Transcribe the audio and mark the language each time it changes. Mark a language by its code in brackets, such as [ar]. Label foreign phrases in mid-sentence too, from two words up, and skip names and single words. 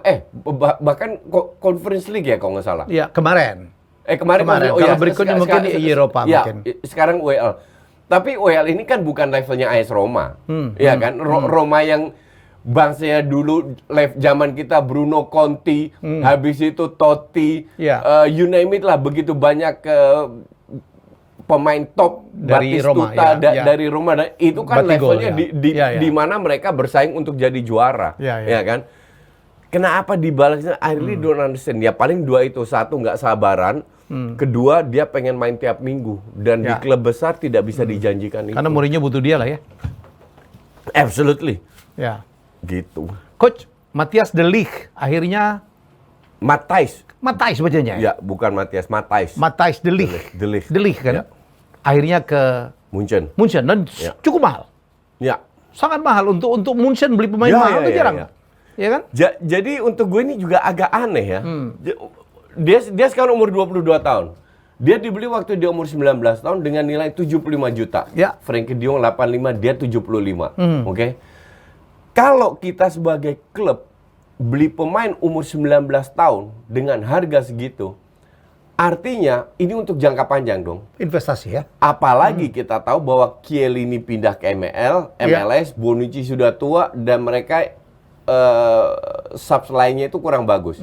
[id] Bahkan Conference League ya kalau nggak salah. Iya, kemarin. Kemarin. Kalau berikutnya mungkin di Eropa mungkin. Sekarang UEL. Tapi UEL ini kan bukan levelnya AS Roma. Ya kan? Roma yang bangsanya dulu zaman kita Bruno Conti, habis itu Totti, [en] you name it [id] lah, begitu banyak pemain top dari Roma, dari Roma, itu kan levelnya di mana mereka bersaing untuk jadi juara, ya kan? Kenapa dibalasnya? [en] I really don't understand. [id] Ya paling dua itu, satu nggak sabaran, kedua dia pengen main tiap minggu dan di klub besar tidak bisa dijanjikan itu. Karena Mourinho butuh dia lah ya. Absolutely. Ya. Gitu. Coach, Matthias de Ligt akhirnya Matthijs bacanya ya? Ya, bukan Matthias, Matthijs de Ligt. De Ligt kan? Ya. Akhirnya ke Munchen dan cukup mahal. Ya. Sangat mahal untuk Munchen beli pemain mahal itu jarang. Ya kan? Jadi untuk gue ini juga agak aneh ya. Dia sekarang umur 22 tahun. Dia dibeli waktu dia umur 19 tahun dengan nilai 75 juta. Ya. Frenkie de Jong 85, dia 75. Oke. Kalau kita sebagai klub beli pemain umur 19 tahun dengan harga segitu, artinya ini untuk jangka panjang dong. Investasi ya. Apalagi kita tahu bahwa Chiellini pindah ke MLS, Bonucci sudah tua dan mereka subs lainnya itu kurang bagus.